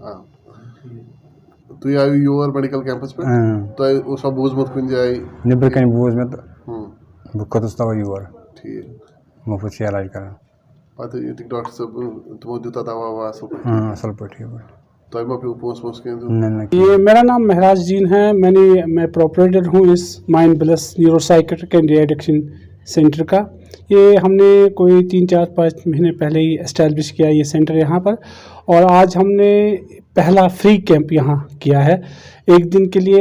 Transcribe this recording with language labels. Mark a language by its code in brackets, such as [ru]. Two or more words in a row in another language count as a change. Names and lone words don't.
[ks] تُہۍ آیِو یور [en] medical camps [ks] پہ تۄہہِ اوسا بوٗزمُت کُنہِ جایہِ نیٚبرٕ کَنۍ بوٗز مےٚ تہٕ بہٕ کھوٚتُس تَوَے یور. ٹھیٖک مُفت چھِ علاج کران. پتہٕ ییٚتِکۍ ڈاکٹر صٲب تِمو دیُتا دوا ووا اَصٕل پٲٹھۍ. اَصٕل پٲٹھۍ. تۄہہِ ما پیوٚو پونٛسہٕ وونٛسہٕ کینٛہہ دیُن؟ نہ نہ. [ur] یہ میرا نام مہراج الدین ہے. میں پروپریٹر ہوں اس مائنڈ پلس نیورو سائیکیٹرک اینڈ ری ایڈکشن سینٹر کا. یہ ہم نے کوئی 3-4-5 مہینے پہلے ہی اسٹیبلش کیا یہ سینٹر یہاں پر, اور آج ہم نے پہلا [en] free camp [ur] یہاں کیا ہے 1 دن کے لیے.